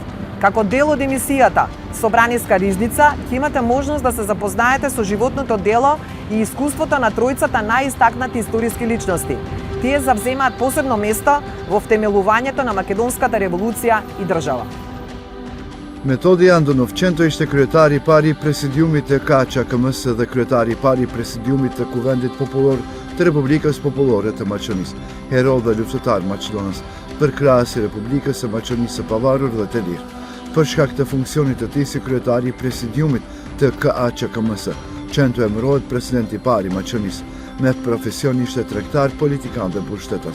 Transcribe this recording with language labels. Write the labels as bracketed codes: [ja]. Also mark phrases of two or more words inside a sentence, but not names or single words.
[mk] Како дел од емисијата Собраниска ризница, ќе имате можност да се запознаете со животното дело и искуството на тројцата најистакнати историски личности. Тие завземаат посебно место во втемелувањето на македонската револуција и држава. [sq] Методија Андонов Ченто ishte kryetari I pari I presidiumit të KÇKM-s dhe kryetari I pari I presidiumit të Kuvendit Popullor të Republikës Popullore të Maqedonisë, hero dhe luftëtar maqedonës, përkrahës I Republikës së Maqedonisë së Pavarur dhe të Lirë. Për shkak të funksionit të tij si kryetari I presidiumit të KÇKM-s, Çento emërohet presidenti I pari I Maqedonisë, me profesion ishte tregtar, politikan dhe pushtetas.